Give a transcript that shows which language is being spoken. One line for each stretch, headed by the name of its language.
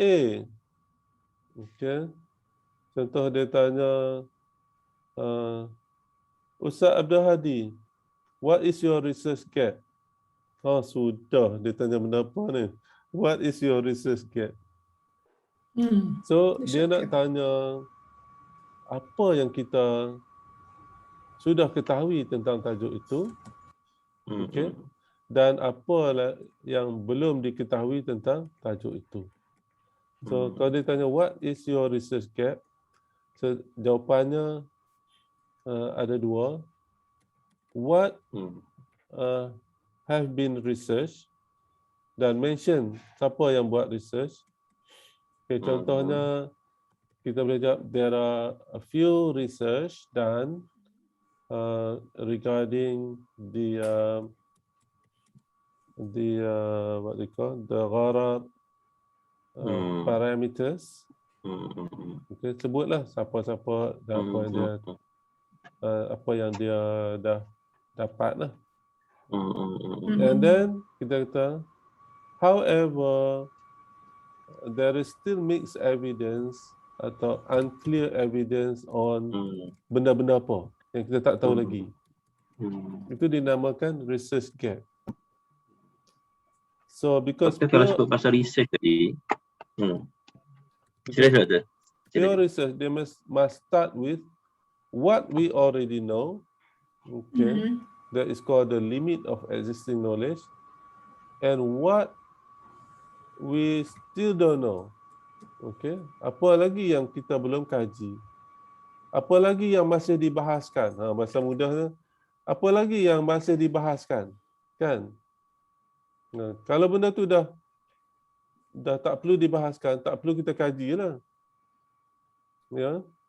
English: A, okay.
Malay: Contoh dia tanya,
English: Ustaz Abdul Hadi, what is your research gap?
Malay: Oh, sudah, dia tanya benda apa ni?
English: What is your research gap?
Malay: So, dia nak tanya apa yang kita sudah ketahui tentang tajuk itu, okay? Dan apa yang belum diketahui tentang tajuk itu.
English: So,
Malay: kalau dia tanya,
English: what is your research gap?
Malay: So, jawapannya ada dua.
English: What have been researched, dan mention
Malay: siapa yang buat
English: research. Okay,
Malay: contohnya, kita boleh jawab,
English: there are a few research done regarding the what they call the gharab parameters.
Malay: Okay, sebutlah siapa-siapa dan apa yang dia dah dapat lah.
English: And then
Malay: kita kata,
English: however, there is still mixed evidence atau unclear evidence on
Malay: benda-benda apa yang kita tak tahu lagi. Itu dinamakan research gap.
English: So because
Malay: kalau sebut pasal research tadi,
English: pure research, they must start with what we already know. Okay, that is called the limit of existing knowledge, and what we still don't know.
Malay: Okay, apa lagi yang kita belum kaji? Apa lagi yang masih dibahaskan? Bahasa mudahnya, apa lagi yang masih dibahaskan? Kan? Kalau benda tu dah tak perlu dibahaskan, tak perlu kita kaji lah. Ya.